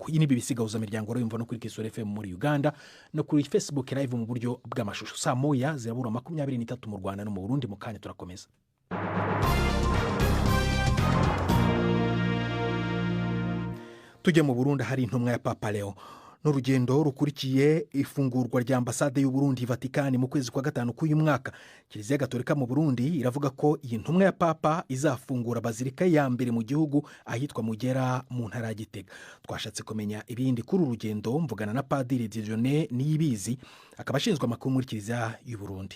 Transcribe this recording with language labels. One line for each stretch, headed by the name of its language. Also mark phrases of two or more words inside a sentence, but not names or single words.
Kinyarwanda: Iyi ni bibisigahuza miryango rero no kuri Kisoro FM muri Uganda no kuri Facebook live mu buryo bw'amashusho. Saa moya zirabura 23 mu Rwanda no mu Burundi. Mu kanya turakomeza. Tujye mu Burundi, hari intumwa ya Papa Leo n'urugendo rukurikiye ifungurwa rya ambasade y'u Burundi Vatikani mu kwezi kwa 5 k'uyu mwaka. Kiliziya Gatolika mu Burundi iravuga ko iyi ntumwa ya Papa izafungura bazilika ya mbere mu gihugu ahitwa Mugera mu ntara ya Gitega. Twashatse kumenya ibindi kuri urugendo mvugana na Padiri Dieudonné Niyibizi, akaba ashinzwe amakuru muri Kiliziya y'u Burundi.